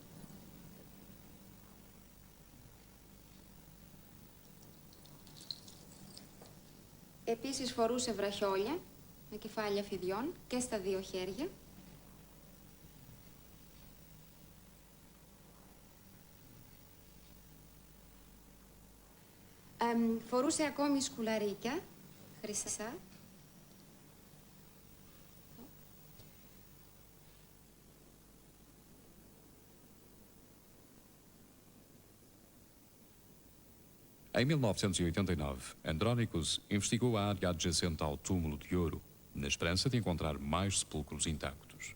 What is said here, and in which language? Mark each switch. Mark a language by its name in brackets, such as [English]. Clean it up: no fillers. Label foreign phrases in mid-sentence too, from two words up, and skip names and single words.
[Greek] Επίσης φορούσε βραχιόλια με κεφάλια φιδιών και στα 2 χέρια. Φορούσε ακόμη σκουλαρίκια, χρυσά. [Portuguese] Em 1989, Andrónicos investigou a área adjacente ao túmulo de ouro, na esperança de encontrar mais sepulcros intactos.